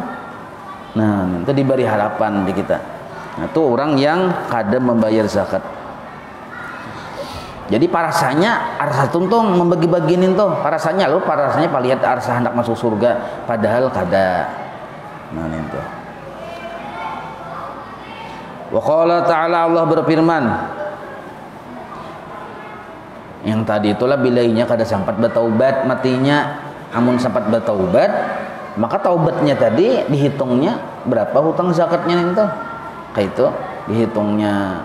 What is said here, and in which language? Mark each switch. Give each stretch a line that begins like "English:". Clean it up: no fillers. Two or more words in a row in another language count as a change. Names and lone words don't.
Banjar: Nah, itu diberi harapan di kita. Nah, itu orang yang kada membayar zakat. Jadi parasanya arsa tuntung membagi-baginin tuh, parasanya palihat arsa hendak masuk surga, padahal kada. Nah, itu.
Arabic: وقال تعالى,
Banjar: Allah berfirman, yang tadi itulah bilainya kada sempat bertaubat matinya, amun sempat bertaubat maka taubatnya tadi dihitungnya berapa hutang zakatnya itu kayak itu dihitungnya.